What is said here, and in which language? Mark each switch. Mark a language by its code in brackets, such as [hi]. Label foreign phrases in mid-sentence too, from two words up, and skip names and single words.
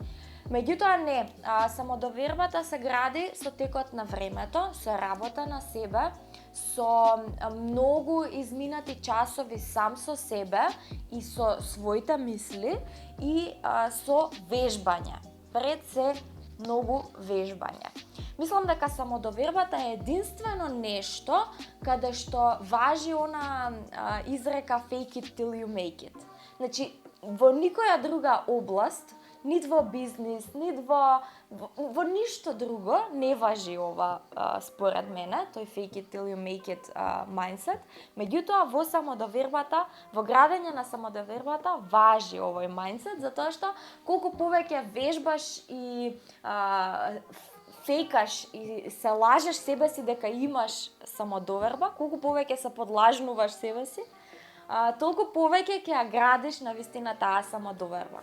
[mk] Меѓутоа не, самодовербата се гради со текот на времето, со работа на себе, со многу изминати часови сам со себе и со своите мисли и со вежбање. Пред се многу вежбање. Мислам дека самодовербата е единствено нешто каде што важи она изрека [en] fake it till you make it. [mk] Значи, во никоја друга област, нит во бизнис, нит во ништо друго не важи ова според мене, тој [en] fake it till you make it mindset. [mk] Меѓутоа во самодовербата, во градење на самодовербата важи овој mindset, затоа што колку повеќе вежбаш и фейкаш и се лажеш себе си дека имаш самодоверба, колку повеќе се подлажнуваш себе си, толку повеќе ќе ја градиш на вистина таа самодоверба.